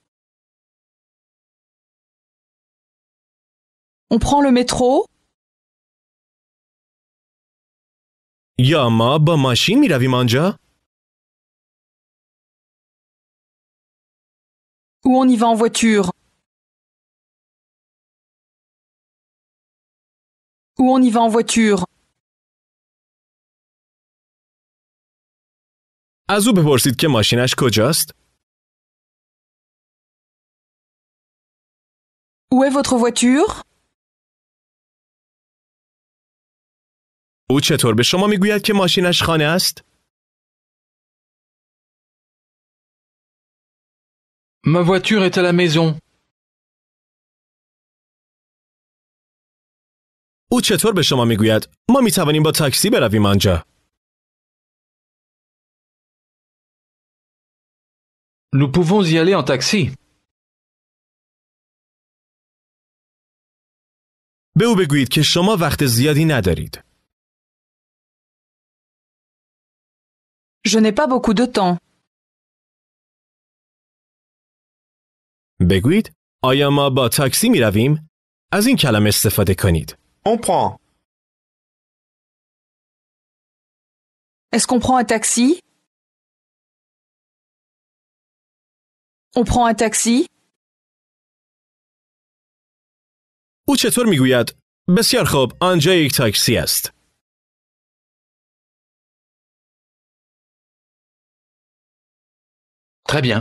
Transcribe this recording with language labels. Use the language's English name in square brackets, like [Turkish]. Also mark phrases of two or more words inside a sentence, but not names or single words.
[French] On prend le métro? [Persian] یا ما با ماشین می رویم آنجا؟ [French] Ou on y va en voiture? Ou on y va en voiture? [Persian] از او بپرسید که ماشینش کجاست؟ [French] Où est votre voiture? [Persian] او چطور به شما میگوید که ماشینش خانه است؟ [French] Ma voiture est à la maison. [Persian] او چطور به شما میگوید ما میتوانیم با تاکسی برویم آنجا؟ [French] Nous pouvons y aller en taxi. [Persian] به او بگویید که شما وقت زیادی ندارید. [French] Je n'ai pas beaucoup de temps. [Persian] بگویید آیا ما با تاکسی می رویم؟ از این کلمه استفاده کنید. [French] On prend. Est-ce qu'on prend un taxi? On prend un taxi? [Persian] او چطور می گوید؟ بسیار خوب، آنجا یک تاکسی است. [French] Très bien.